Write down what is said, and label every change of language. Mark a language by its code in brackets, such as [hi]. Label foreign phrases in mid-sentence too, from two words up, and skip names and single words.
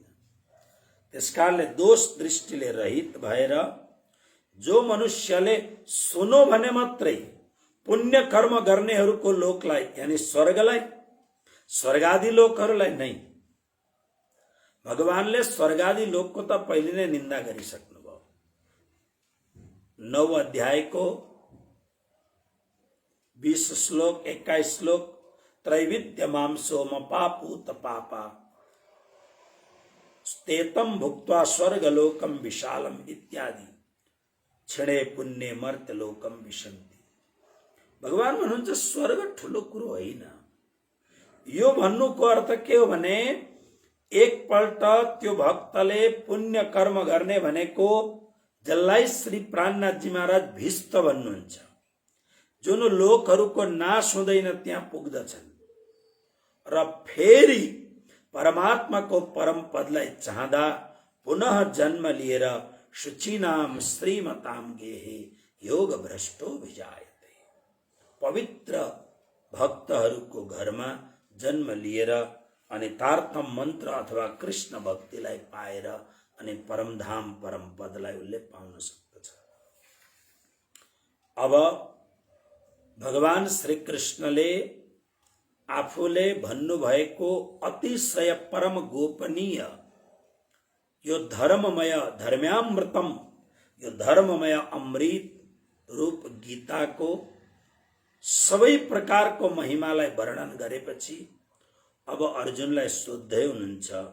[ne] त्यसकारणले दोष दृष्टिले रहित भएर जो मनुष्यले सुनो भने मात्रै पुण्य कर्म गर्नेहरूको लोकलाई यानी स्वर्गलाई, स्वर्गादि लोकहरूलाई नै, भगवानले स्वर्गादि लोकको त पहिले नै निन्दा गरिसक्नुभयो। [sa] 9 [ne] अध्यायको 20 श्लोक 21 श्लोक [sa] त्रैविद्य मांसोम पापूत पापा स्तेतम भुक्त्वा स्वर्गलोकम विशालम इत्यादि क्षणे पुण्य मर्त्य लोकम विशन्ति। [ne] भगवान भन्नुहुन्छ स्वर्ग ठुलो कुरो होइन। यो भन्नुको अर्थ के हो भने एकपल्ट त्यो भक्तले पुण्य कर्म गर्ने भनेको जसलाई श्री प्राणनाथजी महाराज भिस्त भन्नुहुन्छ, जुन लोकहरूको नाश हुँदैन त्यहाँ पुग्दछन् र फेरि परमात्माको परम पदलाई चाहँदा पुनः जन्म लिएर [sa] शुचिनाम श्रीमताम गेहे योग भ्रष्टो भिजायते। [ne] पवित्र भक्तहरूको घरमा जन्म लिएर अनि तारतम मन्त्र अथवा कृष्ण भक्तिलाई पाएर अनि परमधाम परम पदलाई उसले पाउन सक्दछ। अब भगवान श्री कृष्णले आफूले भन्नुभएको अतिशय परम गोपनीय यो धर्ममय धर्म्यामृतम, यो धर्ममय अमृत रूप गीताको सबै प्रकारको महिमालाई वर्णन गरेपछि अब अर्जुनलाई सोध्दै हुनुहुन्छ,